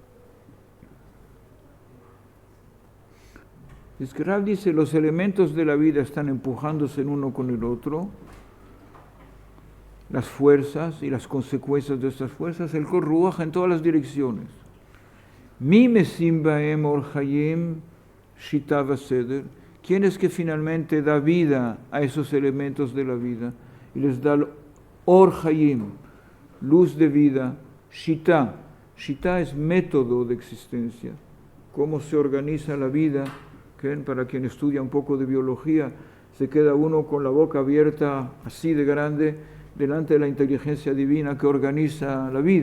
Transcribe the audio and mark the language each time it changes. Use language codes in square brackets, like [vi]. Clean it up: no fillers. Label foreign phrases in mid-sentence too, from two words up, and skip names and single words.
[es] Es que Rav dice, los elementos de la vida están empujándose el uno con el otro, las fuerzas y las consecuencias de estas fuerzas, el [he] כל רוח [es] en todas las direcciones. [he] מי משים בהם אור חיים שיטה וסדר. [es] ¿Quién es que finalmente da vida a esos elementos de la vida? Y les da el [he] אור חיים, [es] luz de vida, shita. Shita es método de existencia, cómo se organiza la vida. Para quien estudia un poco de biología, se queda uno con la boca abierta así de grande delante de la inteligencia divina que organiza la vida.